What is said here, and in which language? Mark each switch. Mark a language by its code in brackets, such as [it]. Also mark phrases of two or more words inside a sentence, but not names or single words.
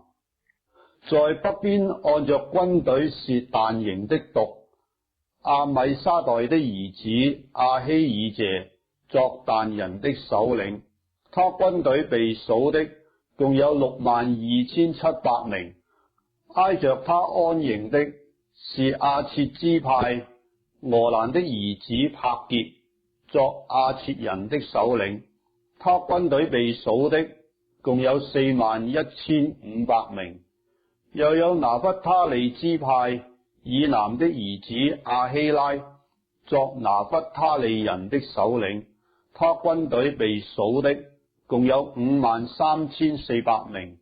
[zh] 在北邊按着軍隊是但營的族阿米沙代的兒子亞希爾謝作但人的首領，他軍隊被數的共有62700名。挨着他安營的是亞設支派俄蘭的兒子帕結作亞設人的首領，他軍隊被數的共有41500名。又有拿弗他利支派以南的兒子亞希拉作拿弗他利人的首領，他軍隊被數的共有53400名。